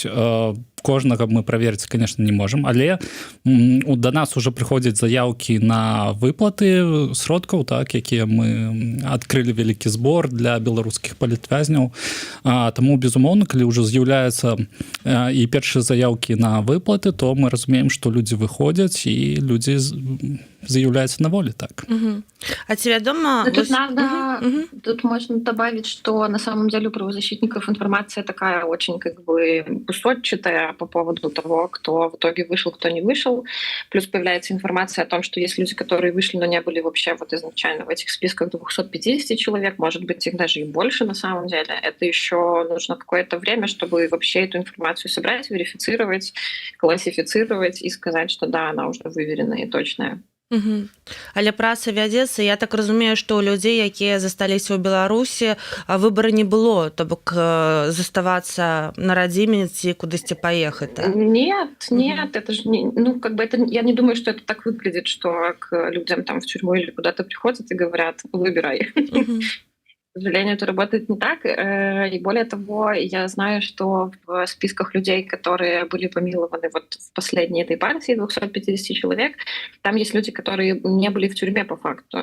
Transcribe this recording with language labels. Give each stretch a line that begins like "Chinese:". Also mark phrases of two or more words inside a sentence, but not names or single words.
Belarusian: Кожнага мы праверыць, конечно, не можам, але да нас уже прыходзяць заяўкі на выплаты сродкаў, якія мы адкрылі вялікі збор для беларускіх палітвязняў. Таму, безумоўна, калі ўжо з'яўляюцца і першыя заяўкі на выплаты, то мы разумеем, што людзі выходзяць і людзі з'яўляюцца на волі, так. А ці вядома...
Russian: Тут можно добавить, что на самом деле у правозащитников информация такая очень кусочатая по поводу того, кто в итоге вышел, кто не вышел. Плюс появляется информация о том, что есть люди, которые вышли, но не были вообще изначально в этих списках 250 человек, может быть, их даже и больше на самом деле. Это еще нужно какое-то время, чтобы вообще эту информацию собрать, верифицировать, классифицировать и сказать, что да, она уже выверенная и точная.
Belarusian: Але праца вядзецца. Я так разумею, што ў людзей, якія засталіся ў Беларусі, выбара не было, то бок заставацца на радзіме ці кудысьці паехаць.
Russian: Нет, это же я не думаю, что это так выглядит, что к людям там в тюрьму или куда-то приходят и говорят: выбирай. К сожалению, это работает не так. И более того, я знаю, что в списках людей, которые были помилованы в последней этой партии, 250 человек, там есть люди, которые не были в тюрьме по факту.